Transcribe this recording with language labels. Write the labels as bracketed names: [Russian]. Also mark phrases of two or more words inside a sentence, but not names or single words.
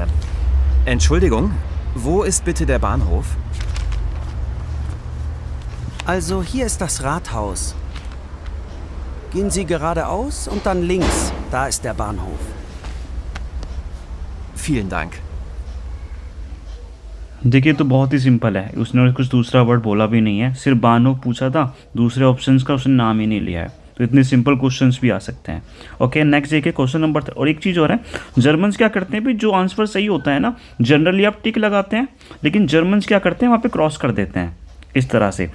[German] Entschuldigung, wo ist bitte der Bahnhof? Also hier ist das Rathaus. Gehen Sie geradeaus und dann links. Da ist der Bahnhof. Vielen Dank. [Hindi] देखिए तो बहुत ही सिंपल है, उसने कुछ दूसरा वर्ड बोला भी नहीं है, सिर्फ बानो पूछा था, दूसरे ऑप्शंस का उसने नाम ही नहीं लिया है। तो इतने [English] simple questions [Hindi] भी आ सकते हैं। ओके, नेक्स्ट देखिए [English] question number [Hindi] और एक चीज़ और है, जर्मन्स क्या करते हैं भी, जो आंसर सही होता है ना, जनरली आप टिक लगाते हैं, लेकिन जर्मन्स क्या करते हैं वहाँ पे क्रॉस कर देते हैं इस तरह से।